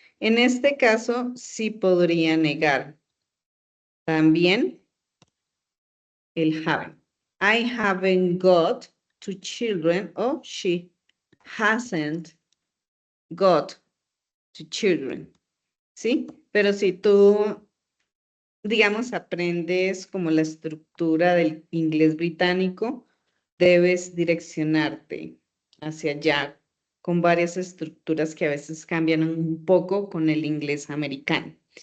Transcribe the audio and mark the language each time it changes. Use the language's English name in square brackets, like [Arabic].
[Spanish] En este caso, sí podría negar también el haven't. [English] I haven't got 2 children, o she hasn't got 2 children, [Spanish] ¿sí? Pero si tú, digamos, aprendes como la estructura del inglés británico, debes direccionarte hacia allá con varias estructuras que a veces cambian un poco con el inglés americano.